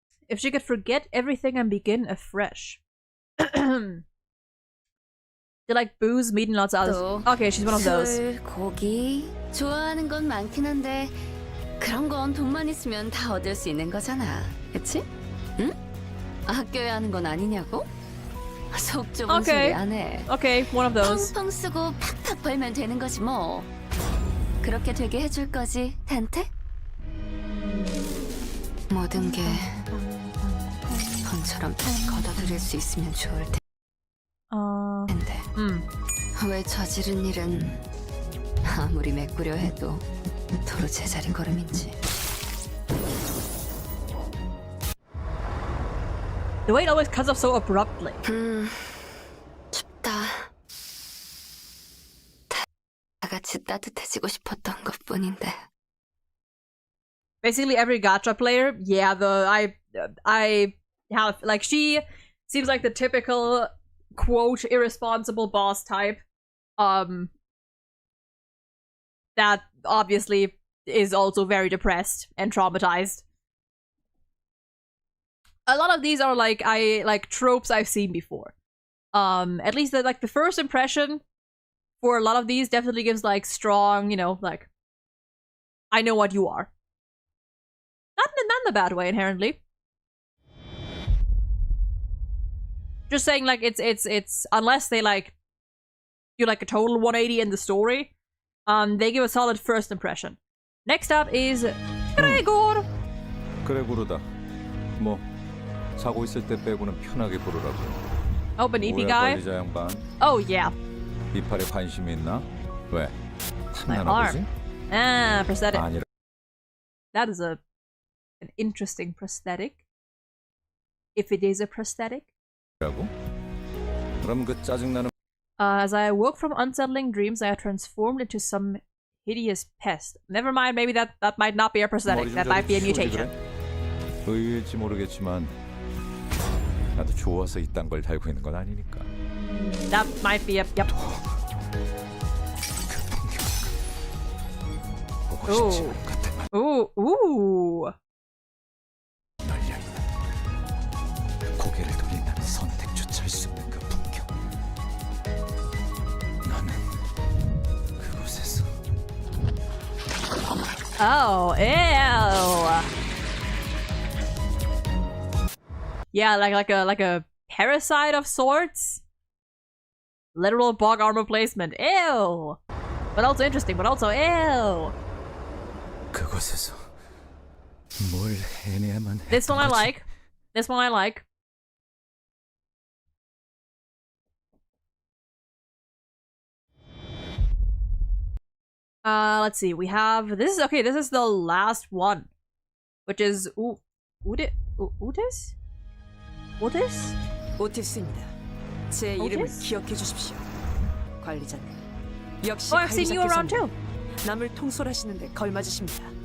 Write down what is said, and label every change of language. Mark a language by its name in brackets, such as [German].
[English] If she could forget everything and begin afresh. They like booze, meat, and lots of others. Okay, she's one of those. [Korean] 술, 고기 좋아하는 건 많긴 한데 그런 건 돈만 있으면 다 얻을 수 있는 거잖아. 그치? 응? 아껴야 하는 건 아니냐고? 속 좁은 소리 안 해. [English] Okay, one of those. [Korean] 펑펑 쓰고 팍팍 벌면 되는 거지 뭐. 그렇게 되게 해줄 거지, 단테? 모든 게 돈처럼 걷어들일 수 있으면 좋을 텐데. 왜 저지른 일은 아무리 메꾸려 해도 도로 제자리 걸음인지. [English] The way it always cuts off so abruptly. [Korean] 춥다. 다 같이 따뜻해지고 싶었던 것뿐인데. [English] Basically every gacha player, yeah, I have, like, she seems like the typical, quote, irresponsible boss type. That obviously is also very depressed and traumatized. A lot of these are like tropes I've seen before. At least the first impression for a lot of these definitely gives like strong, you know, like, I know what you are. Not in the bad way inherently. Just saying, like, it's unless they like do like a total 180 in the story, they give a solid first impression. Next up is Gregor. [Korean] 그레고르다. 뭐 자고 있을 때 빼고는 편하게 부르라고. [English] Oh, an EP guy. [Korean] 관리자 양반. [English] Oh yeah. [Korean] 이팔에 관심이 있나? 왜? [English] My [Korean] 탐나나 보지? [English] arm. Ah, prosthetic. [Korean] 아니라. [English] That is an interesting prosthetic. If it is a prosthetic. [Korean] 라고? 그럼 그 짜증나는. [English] As I awoke from unsettling dreams, I had transformed into some hideous pest. Never mind, maybe that might not be a prosthetic. That might be a mutation. [Korean] 의외일지 모르겠지만 나도 좋아서 이딴 걸 달고 있는 건 아니니까. [English] That might be a yep. [Korean] 보고 싶지 않은 것 때문에. Ooh. 고개를 돌린다는 선택조차 할 수 없는 그 풍경. 나는 그곳에서 [English] Oh, ew. Yeah, like a parasite of sorts. Literal bog armor placement. Ew. But also interesting, but also ew. [Korean] 그곳에서 뭘 해내야만 해. [English] This one I like. This one I like. Let's see. We have this is okay. This is the last one, which is Otis. Otis? [Korean] 오티스입니다. 제 이름을 기억해 주십시오. 관리자님. 역시 [English] I've seen you around too. [Korean] 남을 통솔하시는데 걸맞으십니다.